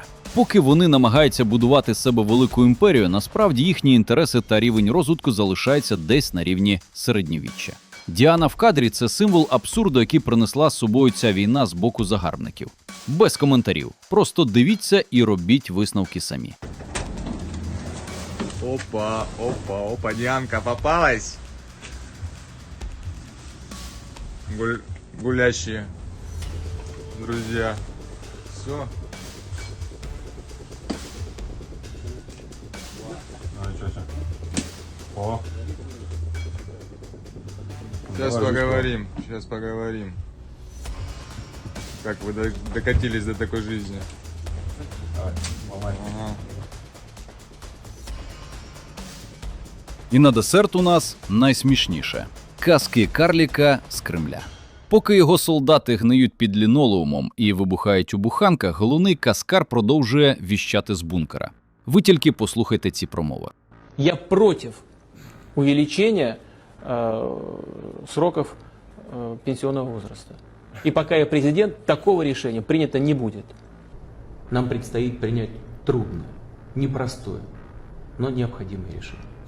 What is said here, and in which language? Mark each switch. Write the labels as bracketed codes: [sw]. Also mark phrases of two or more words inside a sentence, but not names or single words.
[uk] Поки вони намагаються будувати з себе велику імперію, насправді їхні інтереси та рівень розвитку залишаються десь на рівні середньовіччя. Діана в кадрі – це символ абсурду, який принесла з собою ця війна з боку загарбників. Без коментарів. Просто дивіться і робіть висновки самі. [ru] Опа, Дианка попалась. Гулящие друзья. Все. О. Сейчас поговорим. Как вы докатились до такой жизни? Ага. [uk] І на десерт у нас найсмішніше – казки карліка з Кремля. Поки його солдати гниють під лінолеумом і вибухають у буханках, головний казкар продовжує віщати з бункера. Ви тільки послухайте ці промови. [ru] Я против увеличения сроков пенсионного возраста. И пока я президент, такого решения принято не будет. Нам предстоит принять трудное, непростое, но необходимое решение.